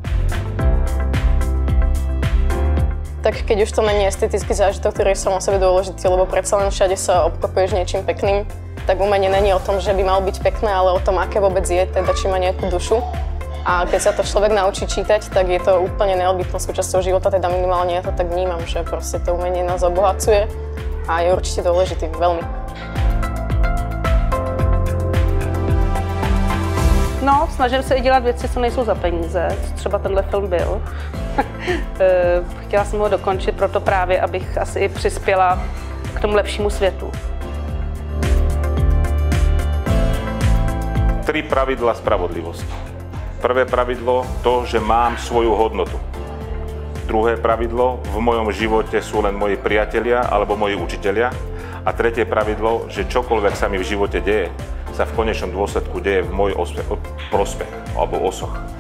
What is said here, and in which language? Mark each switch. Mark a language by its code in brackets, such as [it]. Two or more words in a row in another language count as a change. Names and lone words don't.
[sk] Tak keď už to není estetický zážitok, ktorý je sám o sebe dôležitý, lebo predsa len všade sa obklopuješ niečím pekným, tak umenie není o tom, že by malo byť pekné, ale o tom, aké vôbec je, teda či má nejakú dušu. A keď sa to človek naučí čítať, tak je to úplne neodbytnou súčasťou života, teda minimálne ja to tak vnímam, že proste to umenie nás obohacuje a je určite dôležitý, veľmi. [cs] No, snažím se i dělat věci, co nejsou za peníze, co třeba tenhle film byl. Chtěla jsem ho dokončit proto právě, abych asi i přispěla k tomu lepšímu světu. [sk] 3 pravidlá spravodlivosti. Prvé pravidlo to, že mám svoju hodnotu. Druhé pravidlo, v mojom živote sú len moji priatelia alebo moji učitelia. A tretie pravidlo, že čokoľvek sa mi v živote deje, sa v konečnom dôsledku deje v môj prospech alebo osoch.